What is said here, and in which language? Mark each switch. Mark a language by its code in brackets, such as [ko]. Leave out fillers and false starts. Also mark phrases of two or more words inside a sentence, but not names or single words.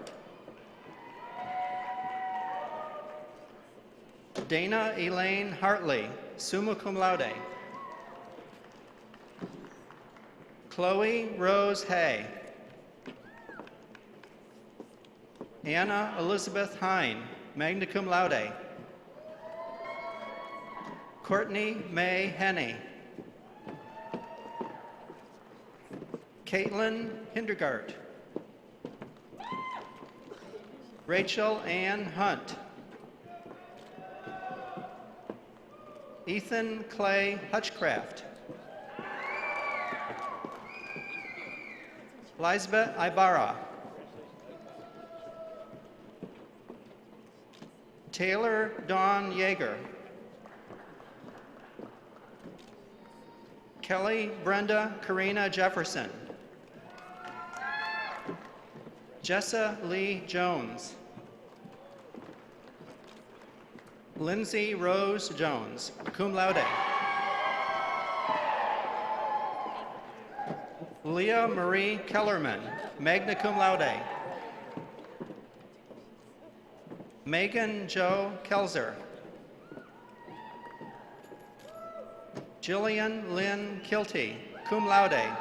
[en] Dana Elaine Hartley, [la] summa cum laude. [en] Chloe Rose Hay. Anna Elizabeth Hine, [la] magna cum laude. [en] Courtney May Henney. Caitlin Hindergart. Rachel Ann Hunt. Ethan Clay Hutchcraft. Lisbeth Ibarra. Taylor Dawn Yeager. Kelly Brenda Karina Jefferson. Jessa Lee Jones. Lindsay Rose Jones, [la] cum laude. [en] Leah Marie Kellerman, [la] magna cum laude. [en] Megan Jo Kelzer. Jillian Lynn Kilty, [la] cum laude.